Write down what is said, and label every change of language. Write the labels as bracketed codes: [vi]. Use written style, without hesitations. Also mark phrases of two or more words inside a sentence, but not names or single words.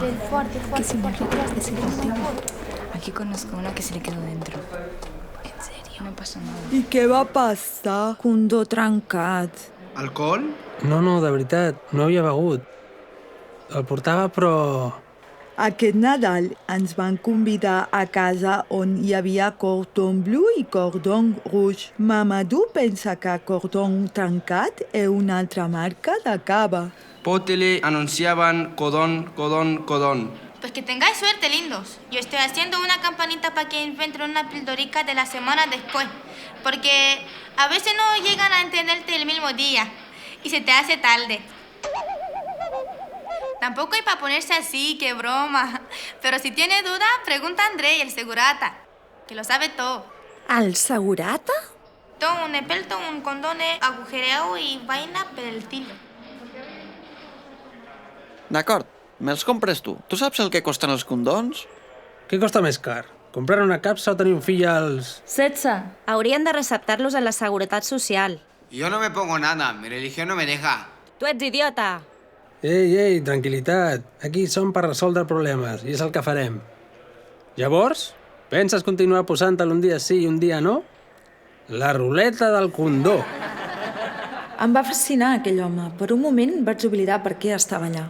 [es] ¿Qué significa este silbativo? Aquí conozco una que se le quedó dentro. En serio, no pasa nada. [ca] I què va passar? Condó trencat. Alcohol? No, de veritat, no havia begut. El portava, però... Aquest Nadal ens van convidar a casa on hi havia cordon blu i cordon rouge. Mamadou pensa que cordon trencat és una altra marca de cava. [es] Por tele anunciaban codón. Pues que tengáis suerte, lindos. Yo estoy haciendo una campanita para que inventen una pildorica de la semana después. Porque a veces no llegan a entenderte el mismo día y se te hace tarde. Tampoco hay para ponerse así, qué broma. Pero si tiene duda, pregunta a André, el segurata, que lo sabe todo. El segurata? Todo un experto, un condón agujereado y vaina per el estilo. [ca] D'acord, me'ls compres tu. Tu saps el que costen els condons? Què costa més car? Comprar una capsa o tenir un fill als... 16. Haurien de receptar-los a la Seguretat Social. [es] Yo no me pongo nada, mi religión no me deja. [ca] Tu ets idiota! Ei, tranquil·litat. Aquí som per resoldre problemes i és el que farem. Llavors, penses continuar posant-te'l un dia sí i un dia no? La ruleta del condó. Em va fascinar aquell home. Per un moment vaig oblidar per què estava allà.